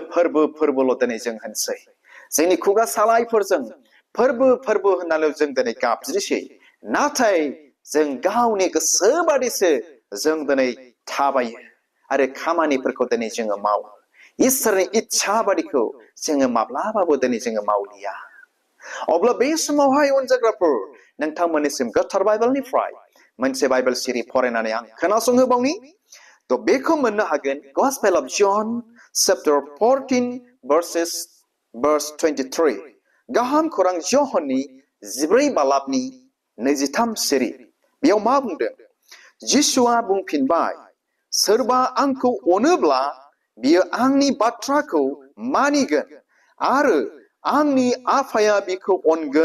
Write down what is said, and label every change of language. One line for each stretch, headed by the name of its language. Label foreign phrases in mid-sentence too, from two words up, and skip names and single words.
Bodo: फोरबोल' दिनै जों होनसै जोंनि खुगा सालायफोरजों फोरबो होननानै जों दिनै गाबज्रिसै नाथाय जों गावनि गोसो बादिसो जों दिनै थाबायो आरो खामानिफोरखौ दिनै जोङो मावो इसोरनि इच्छा बादिखौ जोङो माब्लाबाबो दिनै जोङो मावलिया अब्ला बे समावहाय अनजाग्राफोर नोंथांमोननिसिम गोथार बाइबेलनिफ्राय मोनसे बाइबेल सिरि फरायनानै आं खोनासंहोबावनि थ' बेखौ मोननो हागोन
English: Gospel of John chapter 14 verse 23
Bodo: गाहाम खौरां यहननि 14 बालाबनि 23 सिरि बेयाव मा बुंदों जिसुआ बुंफिनबाय सोरबा आंखौ अनोब्ला बियो आंनि बाथ्राखौ मानिगोन आरो आंनि आफाया बिखौ अनगोन